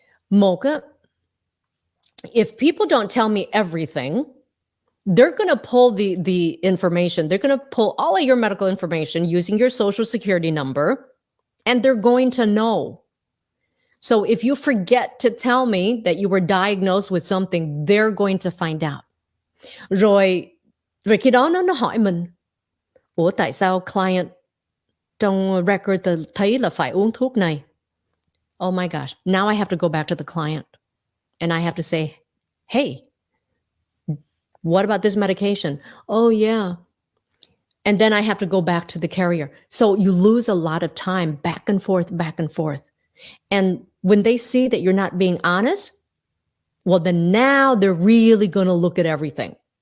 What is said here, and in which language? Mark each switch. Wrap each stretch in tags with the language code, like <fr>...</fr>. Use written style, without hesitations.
<vi>Một á,</vi> <en>if people don't tell me everything, they're going to pull the information. They're going to pull all of your medical information using your social security number, and they're going to know. So if you forget to tell me that you were diagnosed with something, they're going to find out.</en> <vi>Rồi khi đó nó hỏi mình, ủa tại sao client trong record thấy là phải uống thuốc này?</vi> <en>Oh my gosh. Now I have to go back to the client and I have to say, hey, what about this medication? Oh, yeah. And then I have to go back to the carrier. So you lose a lot of time back and forth, back and forth. And when they see that you're not being honest, well, then now they're really going to look at everything.</en>